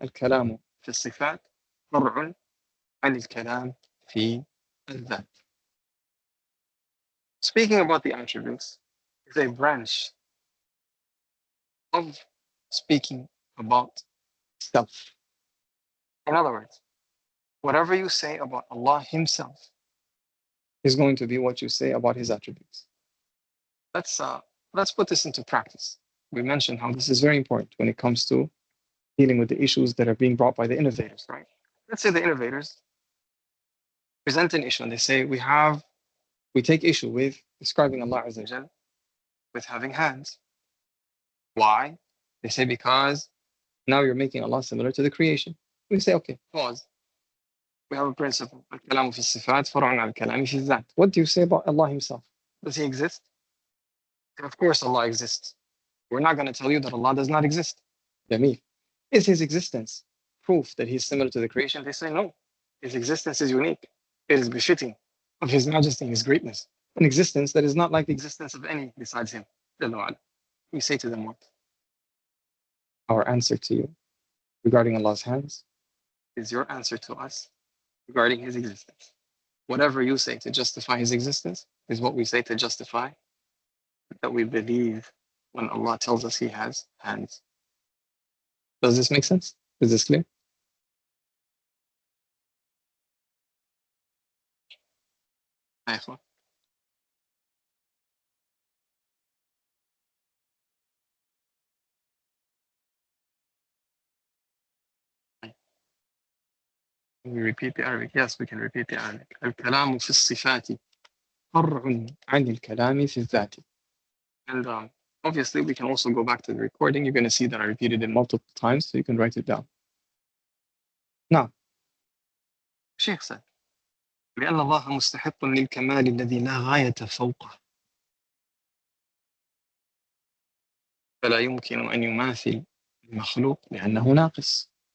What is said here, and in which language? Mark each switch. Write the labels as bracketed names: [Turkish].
[Arabic] الكلام في الصفات فرع عن الكلام في الذات. [English] Speaking about the attributes is a branch of speaking about self. In other words, whatever you say about Allah Himself is going to be what you say about His attributes. Let's put this into practice. We mentioned how this is very important when it comes to dealing with the issues that are being brought by the innovators, right? Let's say the innovators present an issue and they say we take issue with describing Allah Azza wa Jal with having hands. Why? They say because now you're making Allah similar to the creation. We say, okay, pause. We have a principle. [Arabic] الكلام في الصفات فرع عن الكلام في الذات. [English] What do you say about Allah himself? Does he exist? Of course Allah exists. We're not going to tell you that Allah does not exist. Jameel. Is his existence proof that he's similar to the creation? They say no. His existence is unique. It is befitting of his majesty and his greatness. An existence that is not like the existence of any besides him. We say to them what? Our answer to you regarding Allah's hands is your answer to us regarding his existence. Whatever you say to justify his existence is what we say to justify that we believe when Allah tells us he has hands. Does this make sense? Is this clear? Can we repeat the Arabic? Yes, we can repeat the Arabic. [Arabic] الكلام في الصفات فرع عن الكلام في الذات. [English] And obviously we can also go back to the recording. You're going to see that I repeated it multiple times, so you can write it down. Now, Shaikh said, [Arabic] لأن الله مستحق للكمال الذي لا غاية فوقه فلا يمكن أن يماثل المخلوق لأنه ناقص.